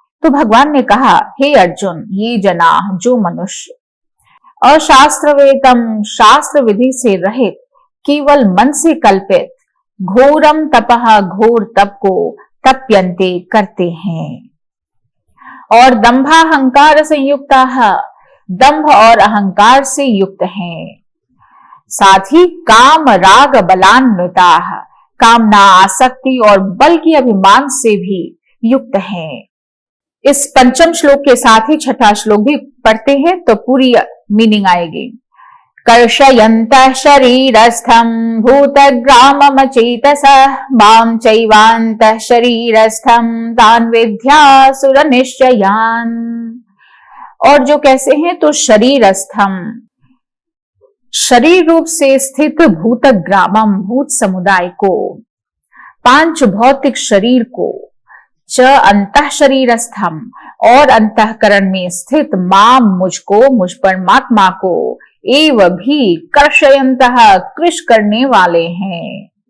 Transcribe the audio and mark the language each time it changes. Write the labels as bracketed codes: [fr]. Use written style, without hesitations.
[hi] तो भगवान ने कहा, हे अर्जुन, ये जना जो मनुष्य अशास्त्रवेतम शास्त्र विधि से रहित केवल मन से कल्पित घोरम तपह घोर तप को तप्यन्ते करते हैं और दंभाहंकार संयुक्ता दंभ और अहंकार से युक्त हैं, साथ ही काम राग बलान्विता कामना आसक्ति और बल की अभिमान से भी युक्त हैं। इस 5वें श्लोक के साथ ही 6वां श्लोक भी पढ़ते हैं तो पूरी मीनिंग आएगी। [sa] कर्षयन्तः शरीरस्थं भूतग्राममचेतसः मां चैवान्तः शरीरस्थं तान् विद्यासुरनिश्चयान्। [hi] और जो कैसे हैं, तो शरीरस्थम शरीर रूप से स्थित भूत ग्रामम भूत समुदाय को, पांच भौतिक शरीर को, च अंतः शरीरस्थम और अंतःकरण में स्थित माम मुझको, मुझ परमात्मा को, एव भी कर्षयन्तः कृश करने वाले हैं।